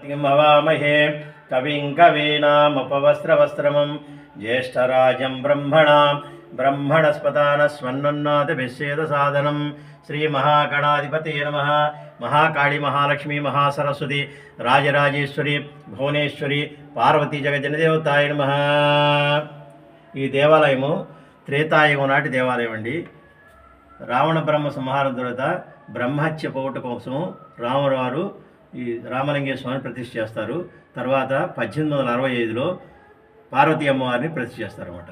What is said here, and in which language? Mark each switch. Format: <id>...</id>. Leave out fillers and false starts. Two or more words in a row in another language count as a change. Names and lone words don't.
<sa>हवामहे कविं कवीनामुपवस्त्रवस्त्रमं ज्येष्ठराजं ब्रह्मणस्पदानस्वन्नुन्नादिभिश्चेदसादनं श्रीमहागणाधिपतये नमः। महाकाली महालक्ष्मी महासरस्वती राजराजेश्वरी భువనేశ్వరి పార్వతీ జగజనదేవతాయ నమః।</sa> <te>ఈ దేవాలయము త్రేతాయుగం నాటి దేవాలయం అండి। రావణ బ్రహ్మ సంహారం తర్వాత బ్రహ్మహత్య పోగొట్ట కోసం రాములవారు ఈ రామలింగేశ్వర స్వామిని ప్రతిష్ఠ చేస్తారు। తర్వాత 1865లో పార్వతీ అమ్మవారిని ప్రతిష్ఠ చేస్తారన్నమాట।</te>